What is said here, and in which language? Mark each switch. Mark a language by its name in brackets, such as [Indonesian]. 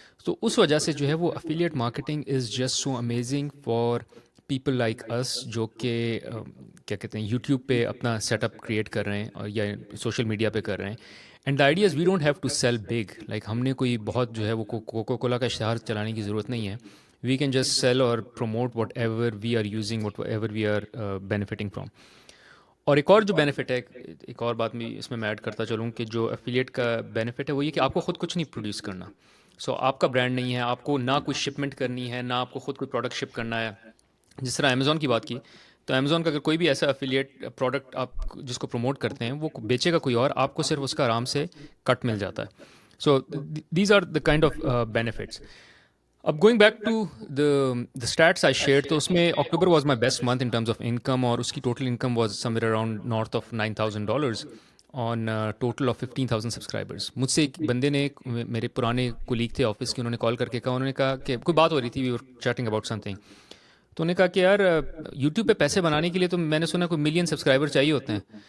[Urdu] تو اس وجہ سے جو ہے وہ affiliate marketing [English] is just so amazing for people like us [Urdu] جو کہ کیا کہتے ہیں یوٹیوب پہ اپنا سیٹ اپ کریٹ کر رہے ہیں اور یا سوشل میڈیا پہ کر رہے ہیں. [English] and the idea is we don't have to sell big, [Urdu] like ہم نے کوئی بہت جو ہے وہ کوکو کولا کا اشتہار چلانے کی ضرورت نہیں ہے. [English] We can just sell or promote whatever we are using, whatever we are benefiting from. [Urdu] اور ایک اور جو بینیفٹ ہے, ایک اور بات میں اس میں ایڈ کرتا چلوں کہ جو افیلیٹ کا بینیفٹ ہے وہ یہ کہ آپ کو خود کچھ نہیں پروڈیوس کرنا. سو آپ کا برانڈ نہیں ہے, آپ کو نہ کوئی شپمنٹ کرنی ہے, نہ آپ کو خود کوئی پروڈکٹ شپ کرنا ہے. جس طرح امیزون کی بات کی تو امیزون کا اگر کوئی بھی ایسا افیلیٹ پروڈکٹ آپ جس کو پروموٹ کرتے ہیں وہ بیچے گا کوئی اور, آپ کو صرف اس کا آرام سے کٹ مل جاتا ہے. [English] So these are the kind of benefits. اب going back to the status I share, تو اس میں October was my best month in terms of income, اور اس کی total income was somewhere around north of $9,000 on total of 15,000 subscribers. [Urdu] مجھ سے ایک بندے نے, میرے پرانے کولیگ تھے آفس کے, انہوں نے کال کر کے کہا, انہوں نے کہا کہ کوئی بات ہو رہی تھی, [English] we were chatting about something, [Urdu] تو انہوں نے کہا کہ یار یوٹیوب پہ پیسے بنانے کے لیے تو میں نے سنا کوئی ملین سبسکرائبر چاہیے ہوتے ہیں.